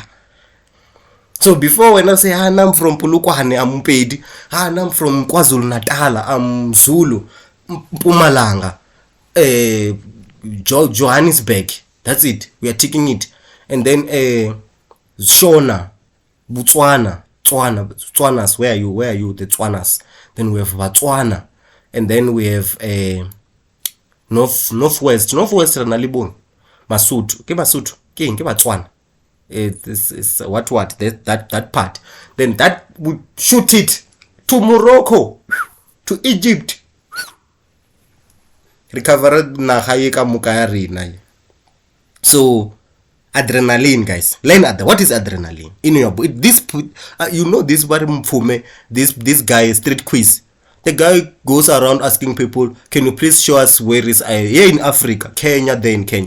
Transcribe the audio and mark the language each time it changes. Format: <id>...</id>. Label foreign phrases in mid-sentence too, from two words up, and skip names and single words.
<en>So before, when I say, I'm from Polokwane, I'm Mpedi, I'm from KwaZulu Natal, I'm Zulu, Mpumalanga, Johannesburg, that's it. We are taking it. And then Shona, Botswana, Tswanas, where are you? The Tswanas. Then we have Botswana, and then we have Northwest</en> <tn>re na le bone Masotho ke Batswana.</tn> <en>It's what that part, then that would shoot it to Morocco, to Egypt, recover</en> <nso>naga e ka moka ya rena.</nso> <en>So adrenaline, guys, learn what is adrenaline in your body. This you know this this guy street quiz. The guy goes around asking people, can you please show us where is here in Africa, Kenya, there in Kenya.</en>